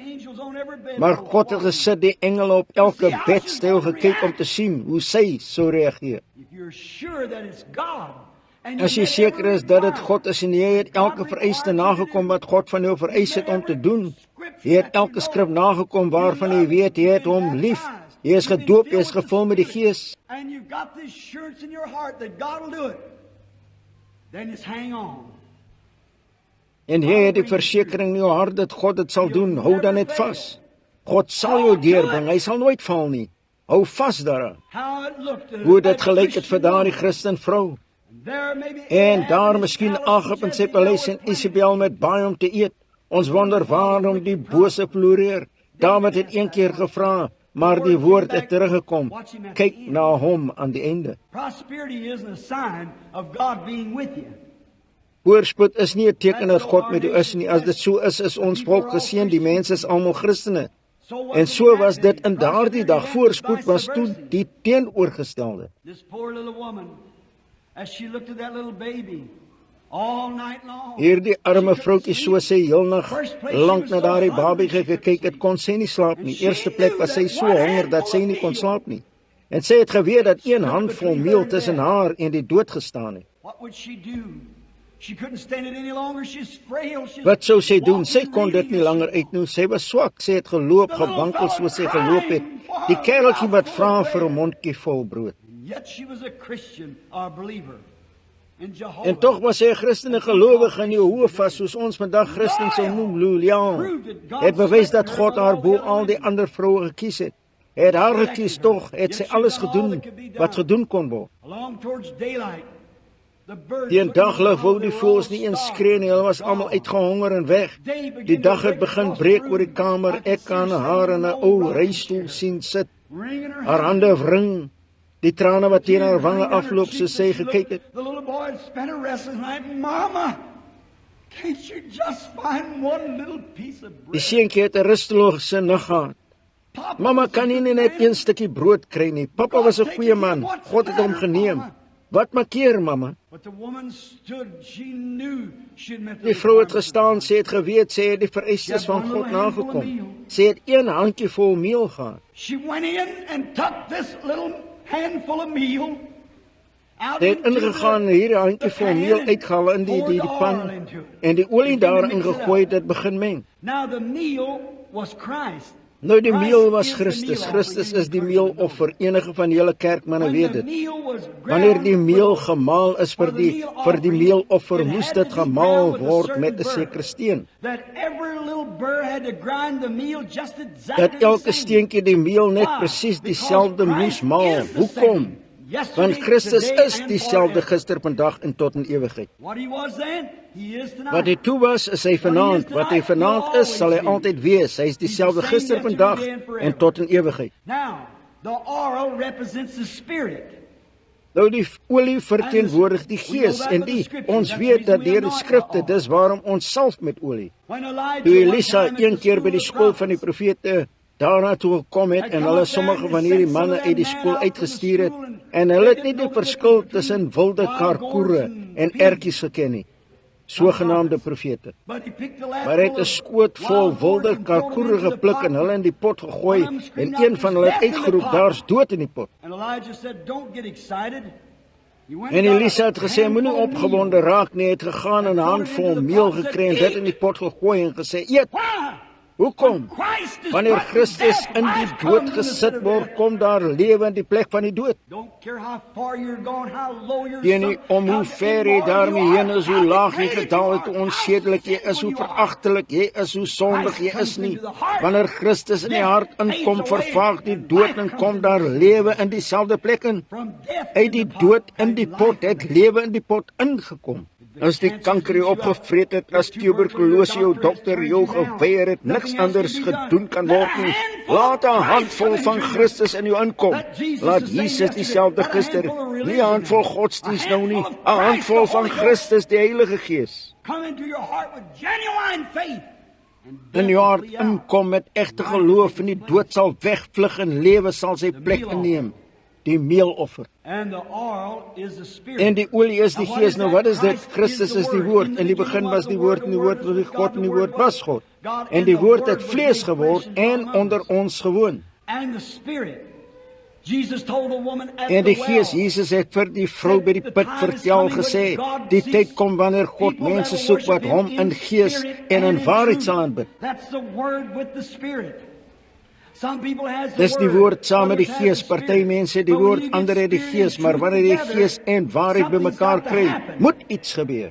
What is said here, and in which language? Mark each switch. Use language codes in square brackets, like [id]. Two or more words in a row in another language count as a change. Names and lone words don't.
[af] Maar God het gesit die engele op elke bedstyl gekyk om te sien hoe sy sou reageer. As jy seker is dat dit God is en jy het elke vereiste nagekom wat God van jou vereis het om te doen, jy het elke skrif nagekom waarvan jy weet jy het hom lief Jy is gedoop, jy is gevul met die Gees. [en] And you've got the assurance in your heart that God will do it. Then just hang on. [af] En jy het die versekering in jou hart dat God dit sal doen. Hou dan net vas. God sal jou deurbring, hy sal nooit val nie. Hou vas daaraan. [en] How it looked at [af] Hoe dit gelyk het vir daardie Christen vrou. [en] There may be [af] En daar miskien Agab en sy paleis en Isabel met baie om te eet. Ons wonder waarom die bose floreer. David het een keer gevra, maar die woord het teruggekom. Kyk na hom aan die einde. [en] Prosperity isn't a sign of God being with you. [af] Voorspoed is nie 'n teken dat God met jou is nie. As dit so is ons volk geseën, die mense is almal Christene. En so was dit in daardie dag. Voorspoed was toe die teenoorgestelde. [en] This poor little woman, as she looked at that little baby all night long. [af] Hierdie arme vroutjie, so sê heel nag lank na daardie babie gekyk het, kon sy nie slaap nie. Eerste plek was sy so honger dat sy nie kon slaap nie. En sy het geweet dat een handvol meel tussen haar en die dood gestaan het. [en] What would she do? She couldn't stand it any longer. She's frail. She's [af] Wat sou sy doen? Sy kon dit nie langer uitnoem. Sy was swak. Sy het geloop, gewankel soos sy geloop het. Die kereltjie wat vra vir 'n mondjie vol brood. [en] Yet she was a Christian, a believer in Jehovah. [af] En tog was sy 'n Christene gelowige in Jehovah, soos ons vandag Christen sou noem, Lilian. Het bewys dat God haar bo al die ander vroue gekies het. Hy het haar gekies, tog het sy alles gedoen wat gedoen kon word. [en] Along towards daylight, the birds [af] Die daglig wou die voëls nie eens skree nie, hulle was almal uitgehonger en weg. Die dag het begin breek oor die kamer, ek kan haar in 'n ou reistoel sien sit, [en] ringing her [af] haar hande wring, die trane wat teen haar wange afloop soos sy gekyk het. [en] The little boy had spent a restless night. Mama, can't you just find one little piece of [af] Die [en] bread? [af] seentjie het 'n rustelose nag gehad. [en] Papa, [af] Mamma kan nie net een stukkie brood kry nie. Pappa was 'n goeie man. God het hom geneem. Wat maak keer, mamma? [en] But the woman stood. She knew she'd met [af] Die vrou het gestaan, sy het geweet, sy het die vereistes van God nagekom. Sy het een handjievol meel gehad. [en] She went in and took this little handful of meal out [af] Sy het ingegaan, hierdie handjievol meel uitgehaal in die pan en die olie daarin gegooi, dit begin meng. [en] Now the meal was Christ. [af] Nou die meel was Christus. Christus is die meeloffer. Enige van julle kerkmanne [en] When [af] weet [en] the [af] dit. [en] meal was [af] Wanneer die [en] ground [af] meel gemaal is vir die meeloffer, moes dit gemaal word met 'n sekere steen. [en] that every little burr had to grind the meal just exactly [af] Dat [en] the [af] elke [en] same. [af] steentjie die meel net [en] Why? [af] presies [en] Because [af] dieselfde moes [en] Christ [af] maal. [en] is the [af] Hoekom? [en] same. Yesterday, [af] Want Christus [en] today, [af] is [en] and [af] dieselfde [en] forever. [af] gister, vandag en tot in ewigheid. [en] What he was then, he is tonight. [af] Wat hy toe was, is hy vanaand. Wat hy vanaand is, sal hy altyd wees. Hy is dieselfde gister, vandag en tot in ewigheid. [en] Now, the oil represents the Spirit. [af] Nou die olie verteenwoordig die Gees en ons weet dat deur die skrifte, dis waarom ons salf met olie. [en] When Elijah [af] Toe [en] one [af] Elisa [en] time at [af] een [en] the [af] keer by die [en] school [af] skool [en] of [af] van die [en] prophets, [af] profete daarna toe gekom het en hulle sommige van hierdie manne uit die skool uitgestuur het en hulle het nie die verskil tussen wilde karkoere en ertjies geken nie, sogenaamde profete. [en] but he picked the last [af] Maar hy het [en] full [af] 'n [en] of [af] skoot vol [en] wild [af] wilde [en] boars and thrown them [af] karkoere [en] into the [af] gepluk [en] pot. [af] en hulle in die pot gegooi en een van hulle het uitgeroep, daar's dood in die pot. [en] And Elijah said, don't get excited. He went [af] En [en] and got [af] Elisa [en] a [af] het gesê, moenie [en] handful of [af] opgewonde [en] meal. [af] raak nie, hy het gegaan en 'n handvol meel gekry en dit in die pot gegooi en gesê, eet. [en] Why? [af] Hoekom? [en] Christ is [af] Wanneer [en] put to [af] Christus [en] death. [af] in die [en] Christ [af] dood [en] comes in the [af] gesit [en] center [af] word, [en] there. [af] kom daar lewe in die plek van die dood. [en] Don't care how far you're going, how low you're [af] Teen nie om hoe ver jy daarmee heen is, hoe laag jy gedaal het, hoe onsedelik jy is, hoe veragtelik jy is, hoe sondig jy is nie. Wanneer Christus in die hart inkom, vervaag die dood en kom daar lewe in dieselfde plek in. [en] From death [af] Uit die dood in die pot het lewe in die pot ingekom. As die kanker jou opgevreet het, as tuberkulose jou dokter jou geweier het, niks anders gedoen kan word nie. Laat 'n handvol van Christus in jou inkom. Laat Jesus dieselfde gister, nie 'n handvol godsdienst nou nie, 'n handvol van Christus, die Heilige Gees. [en] come into your heart with genuine faith. And [af] In [en] death [af] jou hart [en] will flee out. [af] inkom met egte geloof en die dood sal wegvlug en lewe sal sy plek inneem. Die meeloffer. [en] And the oil is the Spirit. [af] En die olie is die [en] Now, what [af] Gees. Nou wat is dit? [en] Christ [af] Christus [en] the [af] is die [en] Word. [af] woord. [en] In the [af] In die [en] beginning [af] begin was [en] the [af] die [en] Word, [af] woord en die woord was die God en die woord was God. En die woord het vlees geword en onder ons gewoon. [en] And the Spirit. Jesus told the woman at [af] En die [en] the [af] Gees, [en] well, [af] Jesus het vir die vrou by die put vertel gesê, die tyd kom wanneer God mense soek wat hom in gees en in waarheid sal aanbid. [en] That's the word with the Spirit. [af] Dis die woord saam met die gees. Party mense die woord, ander het die gees, maar wanneer die gees en waarheid bymekaar kry, moet iets gebeur.